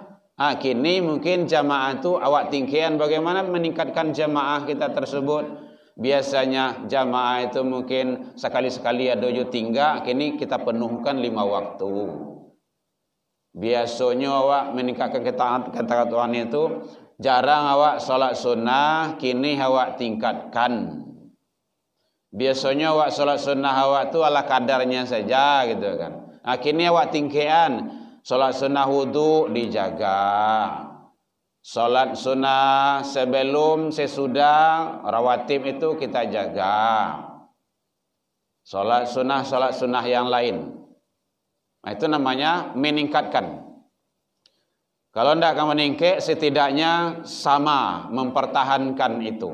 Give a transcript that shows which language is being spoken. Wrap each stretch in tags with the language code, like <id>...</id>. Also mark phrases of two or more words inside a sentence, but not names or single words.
<id>Kini mungkin</id> <min>jamaah tu awak tingkian,</min> <id>bagaimana meningkatkan jamaah kita tersebut. Biasanya jamaah itu mungkin sekali-sekali ada jo tinggal, kini kita penuhkan 5 waktu. Biasanya awak meningkatkan ketaatan itu, jarang awak salat sunnah, kini awak tingkatkan. Biasanya awak salat sunnah awak tu ala kadarnya saja gitu kan.</id> <min>Kini awak tingkian,</min> <id>salat sunnah wudu dijaga. Salat sunnah sebelum sesudah rawatib itu kita jaga. Salat sunnah yang lain. Nah, itu namanya meningkatkan. Kalau tidak akan meningkat, setidaknya sama mempertahankan itu.</id>